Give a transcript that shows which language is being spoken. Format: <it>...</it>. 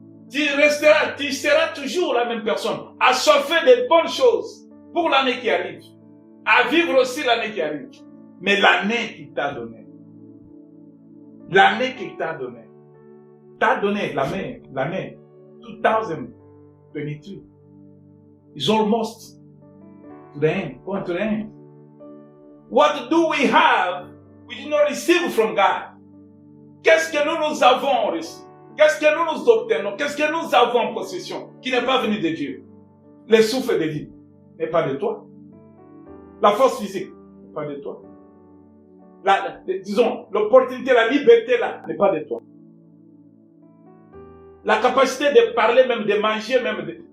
<fr>Tu seras toujours la même personne, assoiffé de bonnes choses pour l'année qui arrive, à vivre aussi l'année qui arrive. Mais l'année qu'il t'a donnée, l'année 2022,</fr> <en>is almost to the end, going to the end. What do we have we did not receive from God?</en> <fr>Qu'est-ce que nous avons reçu? Qu'est-ce que nous obtenons? Qu'est-ce que nous avons en possession qui n'est pas venu de Dieu? Le souffle de vie n'est pas de toi. La force physique n'est pas de toi. Disons, l'opportunité, la liberté là n'est pas de toi. La capacité de parler, même de manger, même</fr>